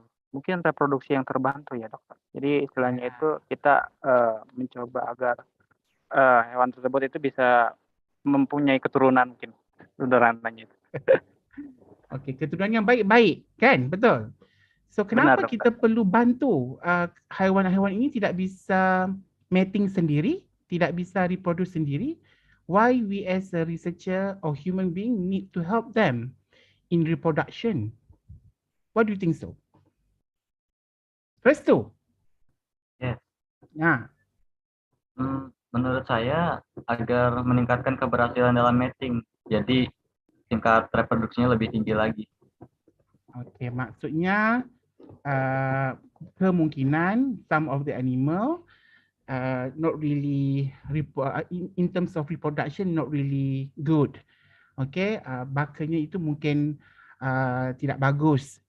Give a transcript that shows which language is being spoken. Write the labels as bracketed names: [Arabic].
[Indonesian] Mungkin reproduksi yang terbantu ya dokter. Jadi istilahnya itu kita mencoba agar hewan tersebut itu bisa mempunyai keturunan mungkin sederhananya itu. [Malay] Okey, keturunan yang baik-baik kan, betul. So kenapa [Indonesian] Benar, [Malay] kita perlu bantu haiwan-haiwan ini tidak bisa mating sendiri, tidak bisa reproduce sendiri? [English] Why we as a researcher or human being need to help them in reproduction? What do you think so? First two. Yes. [Indonesian] Nah, Menurut saya agar meningkatkan keberhasilan dalam mating, jadi tingkat reproduksinya lebih tinggi lagi. [English] okay, [Malay] maksudnya kemungkinan [English] some of the animal not really in terms of reproduction not really good. [Malay] Okay, bakanya itu mungkin tidak bagus.